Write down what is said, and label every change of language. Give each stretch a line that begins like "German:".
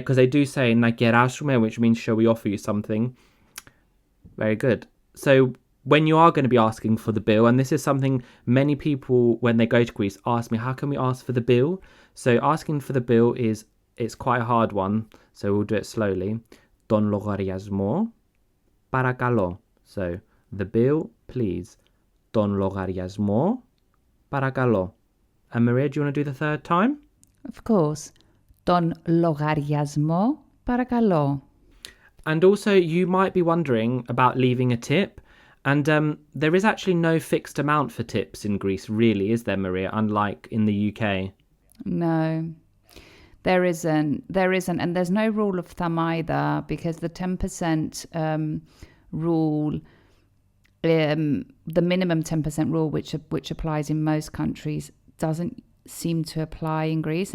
English: because they do say
Greek: να κεράσουμε,
English: which means shall we offer you something. Very good. So when you are going to be asking for the bill, and this is something many people, when they go to Greece, ask me, how can we ask for the bill? So asking for the bill it's quite a hard one. So we'll do it slowly.
Greek: Τον λογαριασμό, παρακαλώ.
English: So the bill, please.
Greek: Τον λογαριασμό, παρακαλώ.
English: And Maria, do you want to do the third time? Of course.
Greek: Τον λογαριασμό, παρακαλώ.
English: And also, you might be wondering about leaving a tip. And there is actually no fixed amount for tips in Greece, really, is there, Maria? Unlike in the UK. No, there isn't. There isn't. And there's no rule of thumb either, because the 10% rule, the minimum 10% rule, which applies in most countries, doesn't seem to apply in Greece.